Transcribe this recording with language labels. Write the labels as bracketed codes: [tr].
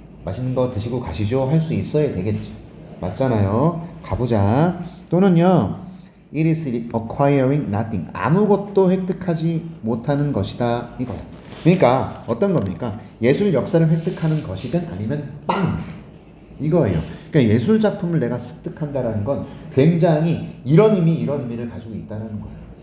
[ko] 맛있는 거 드시고 가시죠 할 수 있어야 되겠지. 맞잖아요. 가보자. 또는요, [en] it is acquiring nothing. [ko] 아무것도 획득하지 못하는 것이다 이거야. 그러니까 어떤 겁니까? 예술 역사를 획득하는 것이든 아니면 빵 이거예요. 그러니까 예술 작품을 내가 습득한다라는 건 굉장히 이런 의미를 가지고 있다는 거예요.